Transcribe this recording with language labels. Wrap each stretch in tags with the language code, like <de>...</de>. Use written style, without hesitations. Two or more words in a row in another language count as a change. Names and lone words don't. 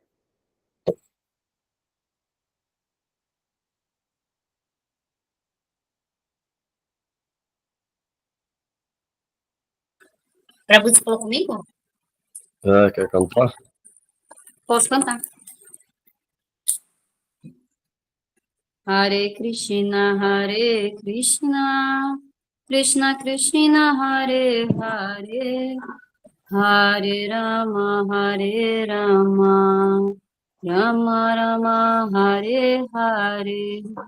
<pt>Prabhu, você falou comigo? Quer cantar? Posso cantar.</pt> <sa>हरे कृष्ण, कृष्ण कृष्ण, हरे हरे, हरे राम, राम राम, हरे हरे.</sa>